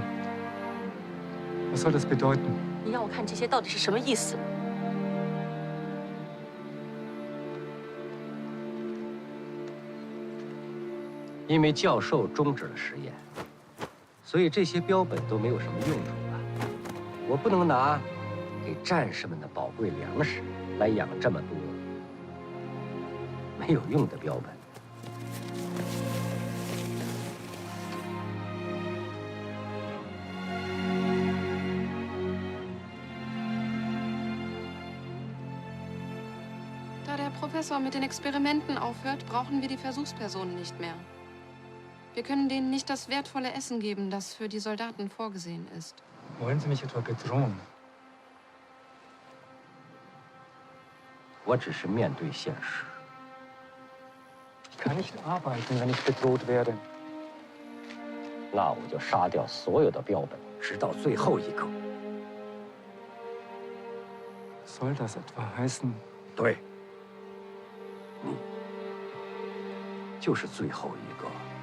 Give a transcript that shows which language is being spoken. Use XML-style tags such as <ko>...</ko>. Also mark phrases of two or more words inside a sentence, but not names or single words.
<de>Was soll das bedeuten?</de> <zh>你让我看这些到底是什么意思？因为教授终止了实验，所以这些标本都没有什么用处了。我不能拿给战士们的宝贵粮食来养这么多没有用的标本。</zh> <de>Da der Professor mit den Experimenten aufhört, brauchen wir die Versuchspersonen nicht mehr. Wir können denen nicht das wertvolle Essen geben, das für die Soldaten vorgesehen ist. Wollen Sie mich etwa bedrohen?</de> <zh>我只是面对现实。</zh> <de>Ich kann nicht arbeiten, wenn ich bedroht werde.</de> <zh>那我就杀掉所有的标本，直到最后一个。</zh> <de>Soll das etwa heißen?</de> <zh>对，你就是最后一个。</zh>